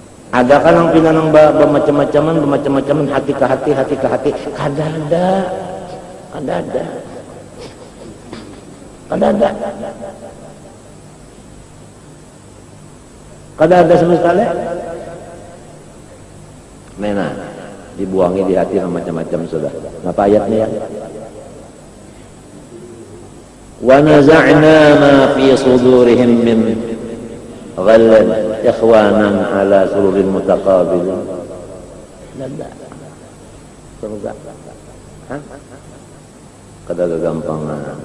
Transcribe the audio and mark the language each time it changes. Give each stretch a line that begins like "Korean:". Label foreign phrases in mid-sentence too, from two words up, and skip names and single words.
Banjar: Ada kan yang pinanang bermacam-macaman hati ke hati kada ada sama sekali. Mena dibuangi di hati macam-macam sudah. Apa ayatnya ya?
Arabic: ونزعنا ما في صدورهم من غل إخوانا على سرر متقابلين.
Banjar: Lada. Surga. Hah? Kada gagampangan.